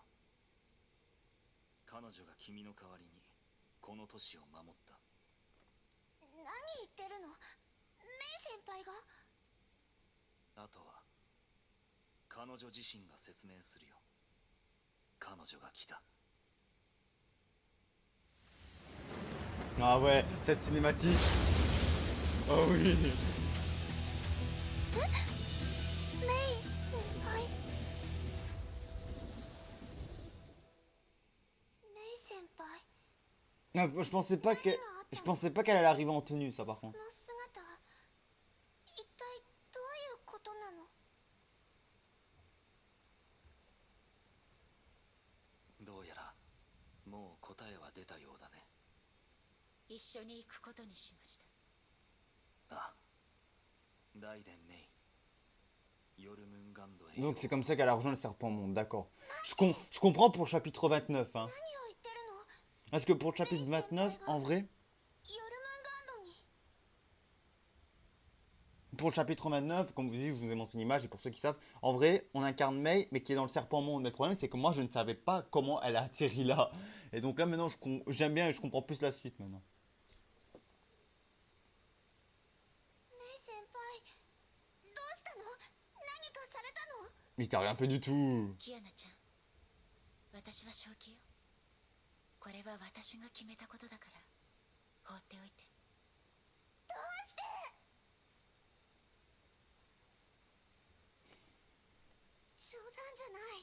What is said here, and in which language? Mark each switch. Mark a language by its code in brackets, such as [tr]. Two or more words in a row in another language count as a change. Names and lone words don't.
[ja] 彼女が君の代わりにこの都市を守った。何言ってるのメイ先輩があとは彼女自身が説明するよ。彼女が来た。 [fr] Ah ouais, cette cinématique. Oh oui. [ja] メイ先輩メイ先輩 [fr] Ah, je pensais pas qu'elle allait arriver en tenue, ça par [ja] その [fr] contre. [ja] 姿一体どういうことなのもう答えは出たようだね。一緒に行くことにしました。あ、ライデン・メイ、ヨルムンガンドへ。 [fr] Donc c'est comme ça qu'elle a rejoint le serpent monde, d'accord. Je comprends pour le chapitre 29, hein. [ja] 何を言ってるの？ [fr] Parce que pour le chapitre 29, en vrai, [ja] ヨルムンガンドに。 [fr] pour le chapitre 29, comme vous dites, je vous ai montré une image, et pour ceux qui savent, en vrai, on incarne Mei, mais qui est dans le serpent monde. Mais le problème, c'est que moi, je ne savais pas comment elle a atterri là. Et donc là, maintenant, j'aime bien et je comprends plus la suite maintenant. [ja] メイ先輩、どうしたの？何かされたの？ [fr] Mais t'as rien fait du tout. [ja] キアナちゃん、私は正気よ。これは私が決めたことだから放っておいて。どうして？冗談じゃない。